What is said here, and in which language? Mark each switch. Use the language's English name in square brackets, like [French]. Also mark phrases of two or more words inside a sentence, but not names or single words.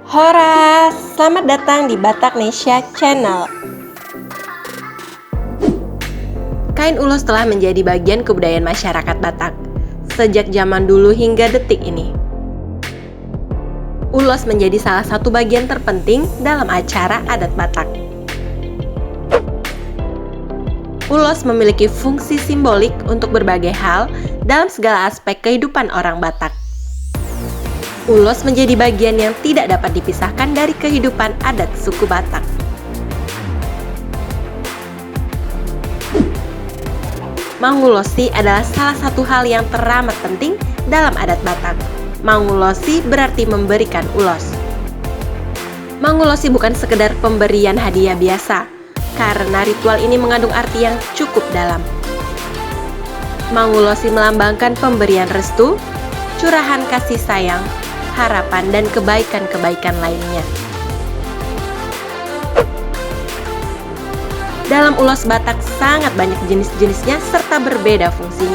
[Indonesian] Hora, selamat datang di Bataknesia Channel. Kain ulos telah menjadi bagian kebudayaan masyarakat Batak sejak zaman dulu hingga detik ini. Ulos menjadi salah satu bagian terpenting dalam acara adat Batak. Ulos memiliki fungsi simbolik untuk berbagai hal dalam segala aspek kehidupan orang Batak. Ulos menjadi bagian yang tidak dapat dipisahkan dari kehidupan adat suku Batak. Mangulosi adalah salah satu hal yang teramat penting dalam adat Batak. Mangulosi berarti memberikan ulos. Mangulosi bukan sekedar pemberian hadiah biasa, karena ritual ini mengandung arti yang cukup dalam. Mangulosi melambangkan pemberian restu, curahan kasih sayang, harapan, dan kebaikan-kebaikan lainnya. Dalam ulos Batak sangat banyak jenis-jenisnya serta berbeda fungsinya.